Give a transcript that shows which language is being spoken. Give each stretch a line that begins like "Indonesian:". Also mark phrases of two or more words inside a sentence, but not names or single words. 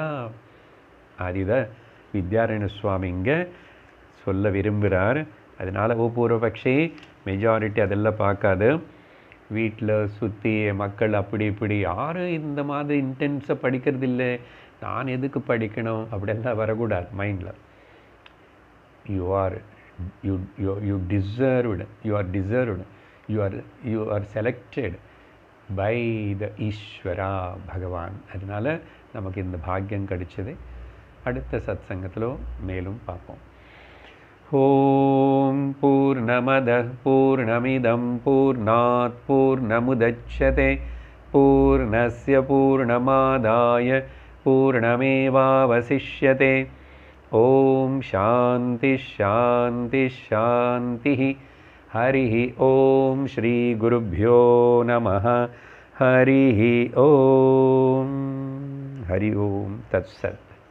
Tamil: அதுதான் வித்யாரண்ய சுவாமி இங்கே சொல்ல விரும்புகிறார். அதனால் பூர்வபக்ஷி மெஜாரிட்டி அதெல்லாம் பார்க்காது, வீட்டில் சுற்றி மக்கள் அப்படி இப்படி யாரும் இந்த மாதிரி இன்டென்ஸாக படிக்கிறது இல்லை, நான் எதுக்கு படிக்கணும் அப்படியெல்லாம் வரக்கூடாது மைண்டில்.
English: You are you deserved, you are deserved, you are selected by the Ishvara Bhagavan. அதனால் நமக்கு இந்த பாக்கியம் கிடைச்சது. அடுத்த சத் சங்கத்தில் மேலும் பார்ப்போம்.
Sanskrit: ओम् पूर्णमद पूर्णमिदम् पूर्णात् पूर्णमुदच्यते पूर्णस्य पूर्णमादाय पूर्णमेवावशिष्यते. ओम् शान्ति शान्ति शान्ति. हरि ओम् श्री गुरुभ्यो नमः. हरि ओम्. हरि ओम् तत्सत्.